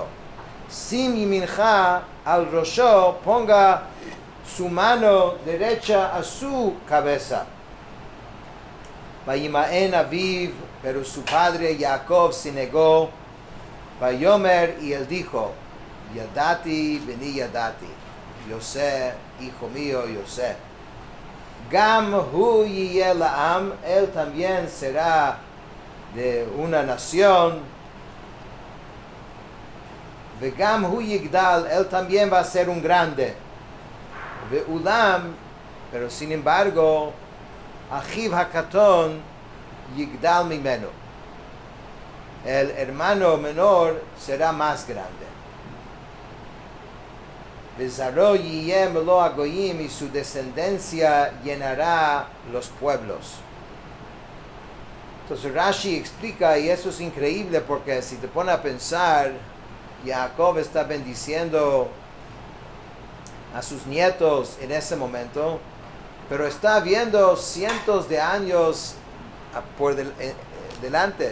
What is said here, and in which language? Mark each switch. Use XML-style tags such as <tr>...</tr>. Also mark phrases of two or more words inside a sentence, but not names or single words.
<he>שים ימינך על ראשו,</he> <es>ponga su mano derecha a su cabeza.</es> <he>וימאן אביו,</he> <es>pero su padre Jacob se negó. Vayomer, y él dijo,</es> <he>ידעתי בני ידעתי,</he> <es>yo sé, hijo mío, yo sé.</es> <he>גם הוא יהיה לעם,</he> <es>él también será de una nación.</es> <he>וגם הוא יגדל,</he> <es>él también va a ser un grande. Veulam, pero sin embargo,</es> <he>אחיו הקטן יגדל ממנו.</he> <es>El hermano menor será más grande.</es> <he>וזרעו יהיה מלא הגוים,</he> <es>y su descendencia llenará los pueblos. Entonces Rashi explica, y eso es increíble porque si te pones a pensar, Jacob está bendiciendo a sus nietos en ese momento, pero está viendo cientos de años por delante.</es>